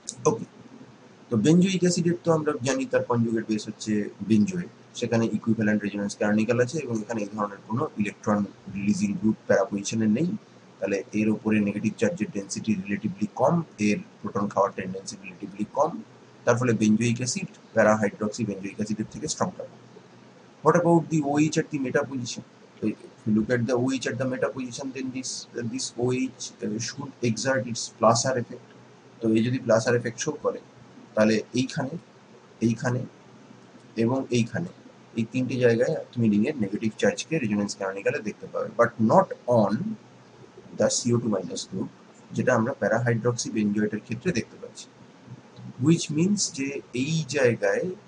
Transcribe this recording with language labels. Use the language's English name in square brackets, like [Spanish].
[Bangla] Okay, তো benzoic অ্যাসিডের তো আমরা জানি তার কনজুগেট বেস হচ্ছে বেঞ্জোয়েট, সেখানে ইকুইভ্যালেন্ট রেজোন্যান্স ক্যানোনিকাল আছে এবং এখানে এই ধরনের কোনো ইলেকট্রন রিলিজিং গ্রুপ প্যারা পজিশনে নেই। তাহলে এর উপরে নেগেটিভ চার্জের ডেন্সিটি রিলেটিভলি কম, এর প্রোটন খাওয়ার টেন্ডেন্সি রিলেটিভলি কম, তার ফলে বেঞ্জোইক অ্যাসিড প্যারাহাইড্রক্সি বেঞ্জোইক অ্যাসিডের থেকে stronger. [English] What about the OH at the meta position? So if you look at the OH at the meta position, then this OH should exert its plus R effect. [Bangla] তো এই যদি plus আর effect show করে তাহলে এইখানে, এইখানে এবং এইখানে এই তিনটে জায়গায় তুমি রিংয়ের নেগেটিভ চার্জকে রেজোনেন্স ক্যানোনিকালে দেখতে পাবে, [English] but not on the CO2 minus group, [Bangla] যেটা আমরা প্যারাহাইড্রক্সি বেঞ্জোয়েটের ক্ষেত্রে দেখতে পাচ্ছি। হুইচ মিনস যে এই জায়গায়